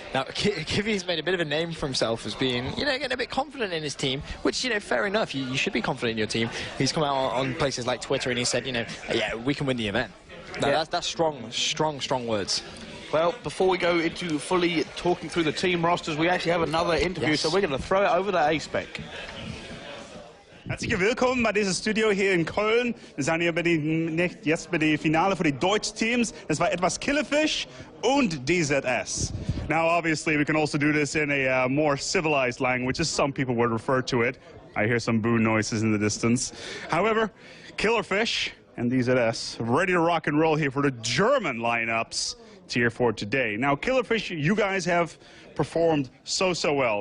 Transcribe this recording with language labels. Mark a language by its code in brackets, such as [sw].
[en] Now, Kivy's made a bit of a name for himself as being, you know, getting a bit confident in his team, which, you know, fair enough. You should be confident in your team. He's come out on places like Twitter and he said, you know, yeah, we can win the event. Now, that's strong words. Well, before we go into fully talking through the team rosters, we actually have another interview, so we're going to throw it over to A-Spec. [de] Herzlich willkommen bei diesem Studio hier in Köln. Wir sind hier jetzt bei dem Finale für die deutschen Teams. Das war etwas Killerfish und DZS. [en] Now, obviously, we can also do this in a more civilized language, as some people would refer to it. I hear some boo noises in the distance. However, Killerfish and DZS ready to rock and roll here for the German lineups here for today. Now, Killerfish, you guys have performed so well.